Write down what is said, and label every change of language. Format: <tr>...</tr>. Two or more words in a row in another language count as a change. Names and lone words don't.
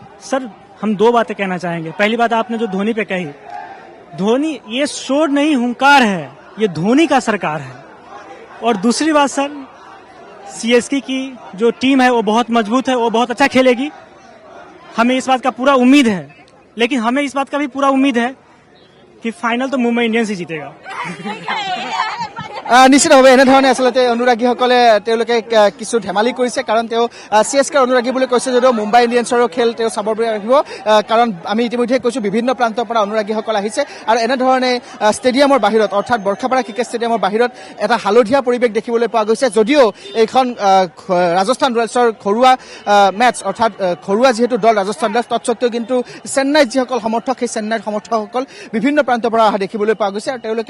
<hi>सर हम दो बातें कहना चाहेंगे। पहली बात आपने जो धोनी पे कही, धोनी ये शोर नहीं हुंकार है, ये धोनी का सरकार है। और दूसरी बात सर, CSK की जो टीम है वो बहुत मजबूत है, वो बहुत अच्छा खेलेगी, हमें इस बात का पूरा उम्मीद है। लेकिन हमें इस बात का भी पूरा उम्मीद है कि फाइनल तो मुंबई इंडियंस ही जीतेगा।</hi> <as>নিশ্চিতভাৱে এনেধৰণে আচলতে অনুৰাগীসকলে তেওঁলোকে কিছু ধেমালি কৰিছে কাৰণ তেওঁ CSKৰ অনুৰাগী বুলি কৈছে যদিও মুম্বাই ইণ্ডিয়ানছৰো খেল তেওঁ চাব বুলি ৰাখিব কাৰণ আমি ইতিমধ্যে কৈছোঁ বিভিন্ন প্ৰান্তৰ পৰা অনুৰাগীসকল আহিছে আৰু এনেধৰণে ষ্টেডিয়ামৰ বাহিৰত অৰ্থাৎ বৰ্ষাপাৰা ক্ৰিকেট ষ্টেডিয়ামৰ বাহিৰত এটা হালধীয়া পৰিৱেশ দেখিবলৈ পোৱা গৈছে যদিও এইখন ৰাজস্থান ৰয়েলছৰ ঘৰুৱা মেটছ অৰ্থাৎ ঘৰুৱা যিহেতু দল ৰাজস্থান ৰয়েলছ তৎসত্ত্বেও কিন্তু চেন্নাইত যিসকল সমৰ্থক সেই চেন্নাইৰ সমৰ্থকসকল বিভিন্ন প্ৰান্তৰ পৰা অহা দেখিবলৈ পোৱা গৈছে আৰু তেওঁলোকে</as>